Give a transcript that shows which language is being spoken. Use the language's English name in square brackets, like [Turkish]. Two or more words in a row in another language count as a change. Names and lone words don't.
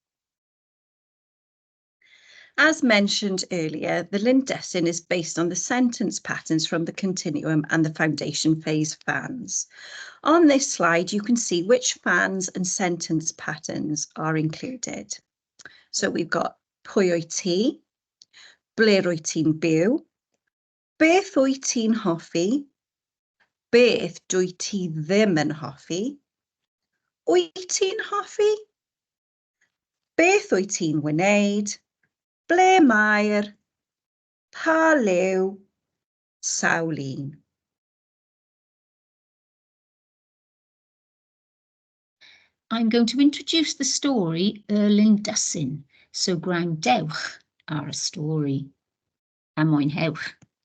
[English] As mentioned earlier, the Lindysyn is based on the sentence patterns from the Continuum and the Foundation Phase Fans. On this slide, you can see which fans and sentence patterns are included. So we've got [Welsh] pwy wyt ti, ble rwyt ti'n byw, beth wyt ti'n hoffi, beth dwyt ti ddim yn hoffi, wyt ti'n hoffi, beth wyt ti'n wneud, ble mae'r, pa liw, sawl un. [English] I'm going to introduce the story Y Lindysyn, so [Welsh] gwrandewch ar y stori a mwynhewch.